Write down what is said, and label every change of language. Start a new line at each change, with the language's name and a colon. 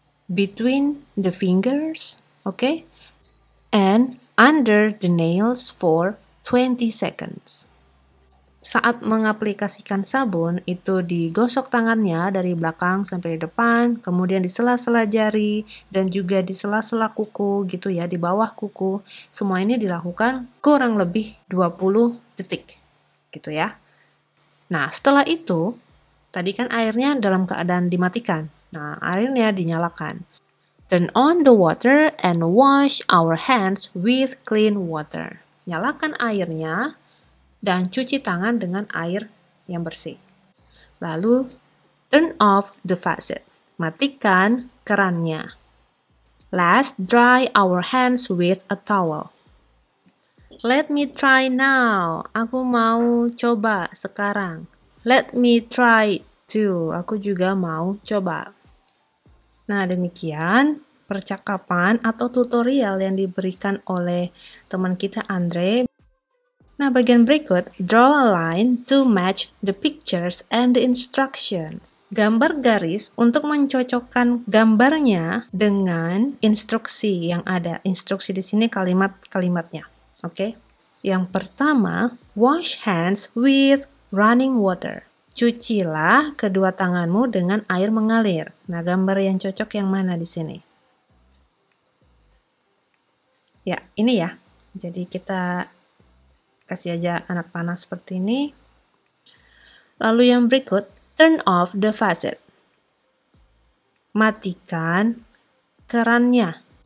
English: Between the fingers, okay, and under the nails for 20 seconds.
Indonesian: Saat mengaplikasikan sabun, itu digosok tangannya dari belakang sampai depan, kemudian di sela-sela jari, dan juga di sela-sela kuku gitu ya, di bawah kuku. Semua ini dilakukan kurang lebih 20 detik gitu ya. Nah, setelah itu, tadi kan airnya dalam keadaan dimatikan. Nah, airnya dinyalakan.
English: Turn on the water and wash our hands with clean water.
Indonesian: Nyalakan airnya dan cuci tangan dengan air yang bersih.
English: Lalu, turn off the faucet.
Indonesian: Matikan kerannya.
English: Last, dry our hands with a towel. Let me try now.
Indonesian: Aku mau coba sekarang.
English: Let me try too.
Indonesian: Aku juga mau coba. Nah, demikian percakapan atau tutorial yang diberikan oleh teman kita Andre. Nah, bagian berikut,
English: draw a line to match the pictures and the instructions.
Indonesian: Gambar garis untuk mencocokkan gambarnya dengan instruksi yang ada. Instruksi di sini kalimat-kalimatnya. Oke. Yang pertama,
English: wash hands with running water.
Indonesian: Cucilah kedua tanganmu dengan air mengalir. Nah, gambar yang cocok yang mana di sini? Ya, ini ya. Jadi kita kasih aja anak panah seperti ini. Lalu yang berikut,
English: turn off the faucet.
Indonesian: Matikan kerannya.